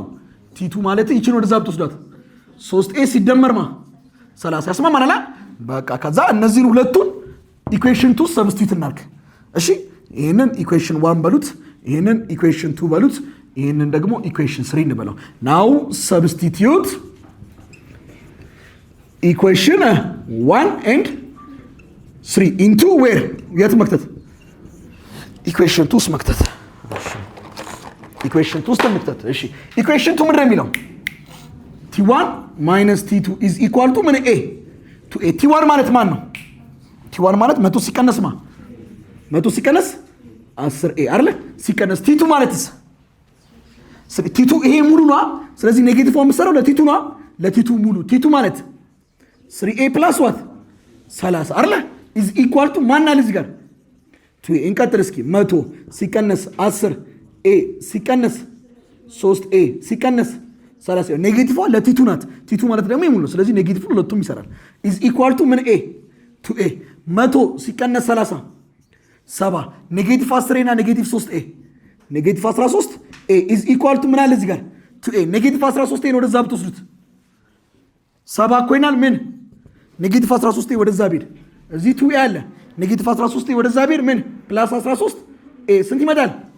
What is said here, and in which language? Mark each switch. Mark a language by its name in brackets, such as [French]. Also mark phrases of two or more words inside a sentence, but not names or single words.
[Amharic] ቲ2 ማለት ይችን ወደዛ ብትወስዷት 3 ኤ ሲደመር ማ 30 ያስማማናል። በቃ ከዛ እነዚህን ሁለቱን [English] equation 2 substitute [Amharic] እናድርግ። እሺ ይሄንን ኢኩዌሽን 1 በሉት፣ ይሄንን ኢኩዌሽን 2 በሉት፣ ይሄንን ደግሞ ኢኩዌሽን 3 እንበለው። [English] now substitute equation 1 and 3 into where [Amharic] የት መክተት? ኢኩዌሽን 2 ውስጥ መክተት። እሺ ኢኩዌሽን 2 ውስጥ መክተት። እሺ ኢኩዌሽን 2 ምንድን ነው የሚለው? [English] t1 minus t2 is equal to ምን a to a። [Amharic] t1 ማለት ማን ነው? t1 ማለት 100 ሲቀነስ ማ 100 ሲቀነስ 10 a አይደል? ሲቀነስ t2 ማለትስ t2 ይሄ ሙሉ ነው። ስለዚህ ኔጌቲቭ ፎርም ሰራው ለt2 ነው። ለt2 ሙሉ t2 ማለት [English] 3a plus what 30 [Amharic] አይደል? [English] is equal to [Amharic] ማን አለ እዚህ ጋር to a። እንቀጥል እስኪ 100 ሲቀነስ 10 a ሲቀነስ 3a ሲቀነስ 30 ኔጌቲቭ ለቲቱ ናት። ቲቱ ማለት ደግሞ ይሙሉ ነው። ስለዚህ ኔጌቲቭ ሁለቱም ይሰራል። [English] is equal to [Amharic] ምን ኤ ቱ ኤ 100 ሲቀነስ 30 70 ኔጌቲቭ 10 እና ኔጌቲቭ 3 ኤ ኔጌቲቭ 13 ኤ [English] is equal to [Amharic] ምን አለ እዚህ ጋር ቱ ኤ ኔጌቲቭ 13 ኤ ወደዛ ብትወስዱት 70 እኮ ይናል ምን ኔጌቲቭ 13 ኤ ወደዛ ቢል እዚህ ቱ ኤ አለ ኔጌቲቭ 13 ኤ ወደዛ ቢል ምን ፕላስ 13 ኤ ስንት ይመጣል?